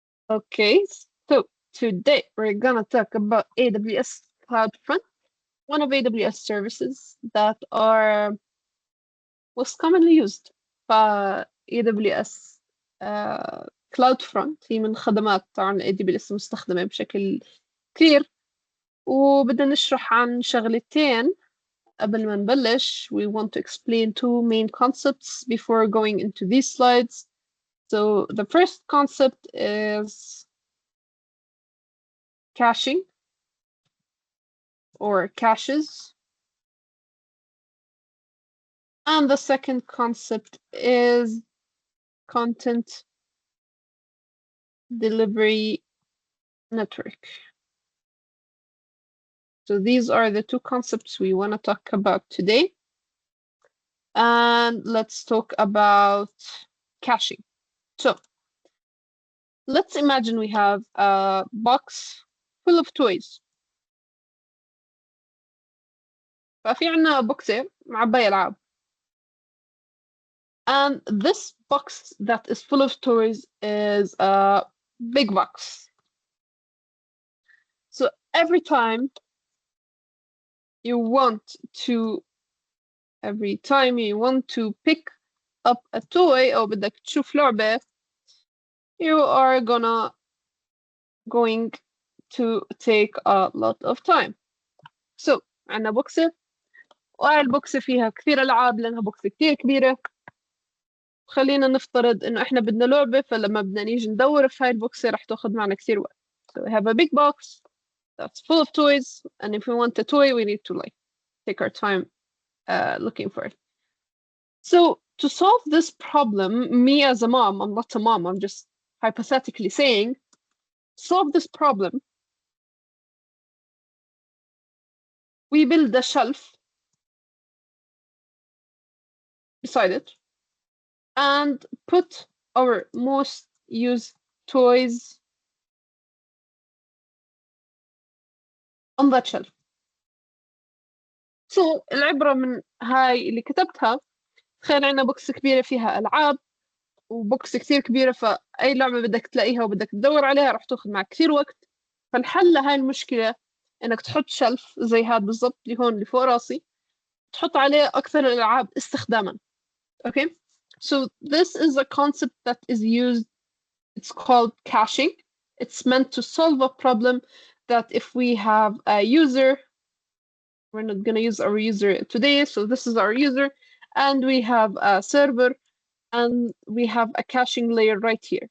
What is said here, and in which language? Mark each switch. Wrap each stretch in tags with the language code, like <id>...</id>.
<en>Okay, so today we're gonna talk about AWS CloudFront, one of AWS services that are most commonly used.</en> <ar>AWS CloudFront هي من خدمات عن AWS مستخدمة بشكل كثير، وبدنا نشرح عن شغلتين قبل ما نبلش.</ar> <en>We want to explain two main concepts before going into these slides. So the first concept is caching or caches. And the second concept is content delivery network. So these are the two concepts we want to talk about today. And let's talk about caching. So let's imagine we have a box full of toys.</en> <ar>ففي عنا بوكسة معبية ألعاب.</ar> <en>And this box that is full of toys is a big box. So every time you want to pick up a toy</en> <ar>أو بدك تشوف لعبة,</ar> <en>you are going to take a lot of time.</en> <ar>So عنا بوكسة, والبوكسة فيها كثير ألعاب لأنها بوكسة كثير كبيرة. خلينا نفترض إنه إحنا بدنا لعبة, فلما بدنا نيجي ندور في هاي البوكسة رح تاخد معنا كثير وقت.</ar> <en>So we have a big box that's full of toys, and if we want a toy, we need to take our time looking for it. So to solve this problem, me as a mom, I'm not a mom, I'm just hypothetically saying, solve this problem. We build a shelf beside it and put our most used toys on that shelf.</en> <ar>So العبرة من هاي اللي كتبتها, تخيل عنا بوكس كبيرة فيها ألعاب وبوكس كثير كبيرة, فأي لعبة بدك تلاقيها وبدك تدور عليها رح تاخذ معك كثير وقت. فالحل لهاي المشكلة إنك تحط شلف زي هاد بالضبط اللي هون اللي فوق راسي, تحط عليه أكثر الألعاب استخداما.</ar> <en>Okay, so this is a concept that is used. It's called caching. It's meant to solve a problem that if we have a user, we're not going to use our user today, so this is our user, and we have a server, and we have a caching layer right here.</en>